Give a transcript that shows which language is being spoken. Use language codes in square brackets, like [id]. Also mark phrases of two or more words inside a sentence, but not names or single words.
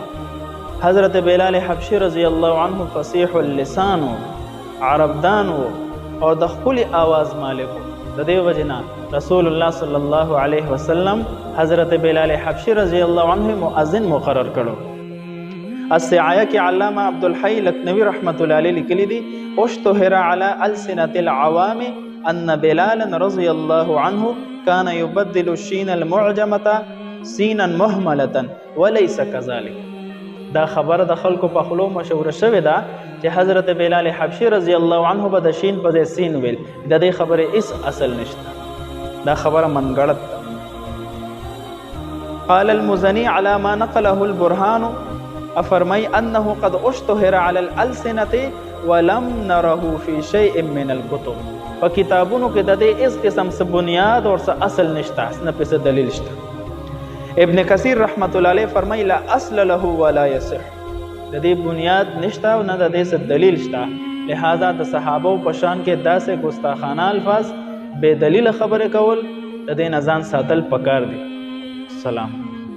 [ps] حضرت بلال حبشي [ar] رضی الله عنه [ps] فصیح اللسان عربدان او د خپل آواز مالک. د دې وجنه رسول الله [ar] صلی الله علیه وسلم [ps] حضرت بلال حبشي [ar] رضی الله عنه [ps] مؤذن مقرر کړو. السعایه کې علامه عبدالحی لکنوی رحمت الله علیه لیکلی دي [ar] اشتهر علی السنة العوام ان بلالا رضی الله عنه كان يبدل الشين المعجمة سينا مهملة وليس كذلك. [ps] دا خبر د خلکو په خلو مشهور شوې ده چې حضرت بلال حبشي [ar] رضی الله عنه [ps] به د شین په ځای سین ویل. د دې خبرې هیڅ اصل نشته، دا خبره منګړت ده. [ar] قال المزني على ما نقله البرهان افرمای انه قد اشتهر على الالسنة ولم نره في شيء من الكتب. [ps] په کتابونو کې د دې هیڅ قسم څه بنیاد او څه اصل نشته، نه پس دلیل شته. ابن کثیر رحمت الله علیه فرمای [ar] لا اصل له ولا يصح. [ps] د دې بنیاد نشته او نه د دې څه دلیل شته، لہذا د صحابه په شان کې داسې ګستاخانه الفاظ بے دلیل خبره کول د دې نه ځان ساتل پکار دي. سلام.